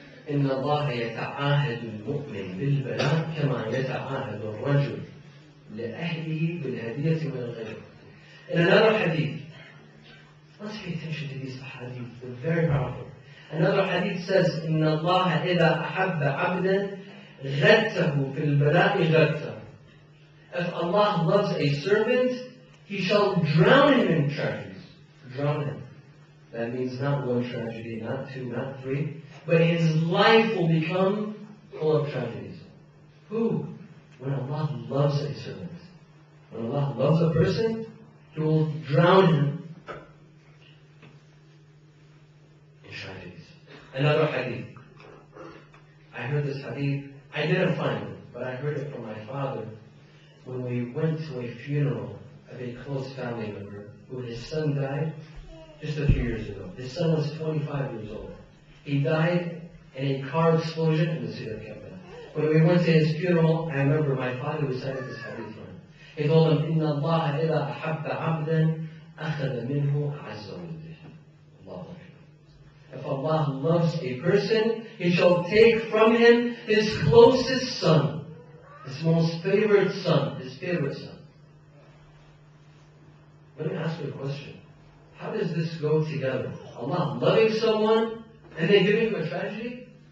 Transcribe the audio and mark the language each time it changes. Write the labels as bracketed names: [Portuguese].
[Arabic] إن الله يتعاهد المؤمن بالبلاء كما يتعاهد الرجل لأهله بالهدية من الغير. [English] In another hadith, let's pay attention to these hadith, they're very powerful. Another hadith says, [Arabic] إن الله إذا أحب عبدا غته في البلاء غته. [English] If Allah loves a servant, He shall drown him in tragedies. Drown him. That means not one tragedy, not two, not three, but his life will become full of tragedies. Who? When Allah loves a servant. When Allah loves a person, He will drown him in tragedies. Another hadith. I heard this hadith. I didn't find it, but I heard it from my father when we went to a funeral of a close family member who his son died just a few years ago. His son was 25 years old. He died in a car explosion in the city of Karbala. When we went to his funeral, I remember my father recited this hadith for him. He told him, [Arabic] إِنَّ اللَّهَ إِذَا أَحَبَّ عَبْدًا أَخَذَ مِنْهُ عَزَّ وَجَلَّ. [English] Allah. If Allah loves a person, He shall take from him his closest son, his most favorite son, his favorite son. Let me ask you a question. How does this go together? Allah loving someone and then giving him a tragedy?